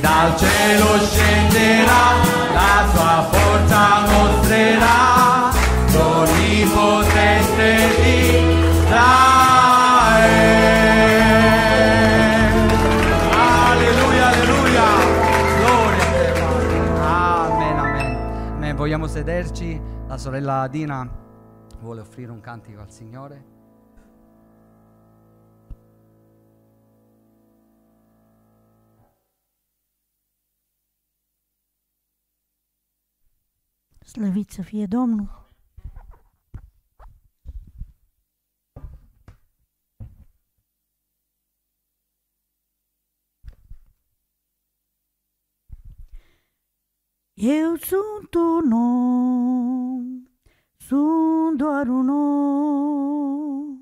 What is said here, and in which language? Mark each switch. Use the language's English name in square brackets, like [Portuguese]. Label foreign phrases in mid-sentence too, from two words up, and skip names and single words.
[Italian] cielo scenderà, la sua forza mostrerà, l'Onnipotente di Israele. Alleluia, alleluia, gloria a te, Padre. Amen, amen. Amen. Vogliamo sederci? La sorella Dina vuole offrire un cantico al Signore. [Romanian] Slăvit să fie Domnul! Eu sunt un om, sunt doar un om.